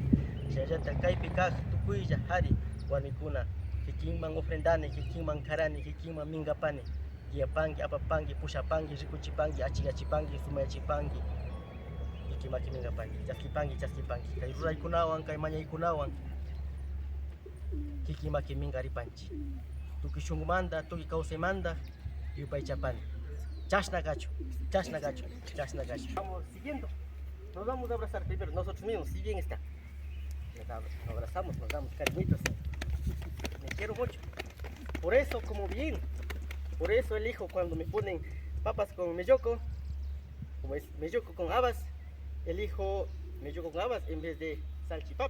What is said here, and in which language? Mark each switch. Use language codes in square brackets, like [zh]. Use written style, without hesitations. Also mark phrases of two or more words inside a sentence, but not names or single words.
[qu] Chayllata kaypi kaq tukuylla hari warmikuna, kikinman ofrendani, kikinman karani, kikinman mingapani, guiapanki, apapanki, pushapanki, rikuchipanki, achigachipanki, sumayachipanki, ikimaki mingapani, chaskipanki, kay ruraykunawan, kay mañaykunawan, kikimaki mingaripanchi. Tukuy shunqumanta, tukuy kawsaymanta, yupaychapani. Chashna gacho. [es] Vamos siguiendo. Nos vamos a abrazar primero nosotros mismos, si bien está. Nos abrazamos, nos damos cariñitos. Me quiero mucho. Por eso como bien. Por eso elijo cuando me ponen papas con melloco, como es melloco con habas, elijo melloco con habas en vez de salchipapa.